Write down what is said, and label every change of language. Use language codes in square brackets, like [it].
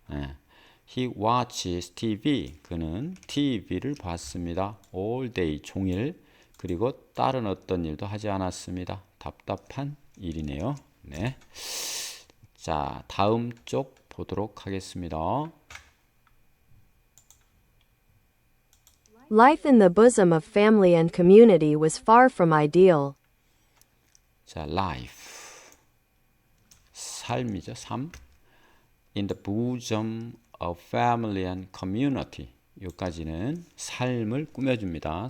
[ko] 예. [en] He watches TV. [ko] 그는 TV를 봤습니다. [en] all day [ko] 종일. 그리고 다른 어떤 일도 하지 않았습니다. 답답한 일이네요. 네. 자, 다음 쪽 보도록 하겠습니다. [en] Life in the bosom of family and community was far from ideal. [ko] 자, life. 삶이죠. 삶. [en] In the bosom of family and community. [ko] 여기까지는 삶을 꾸며줍니다.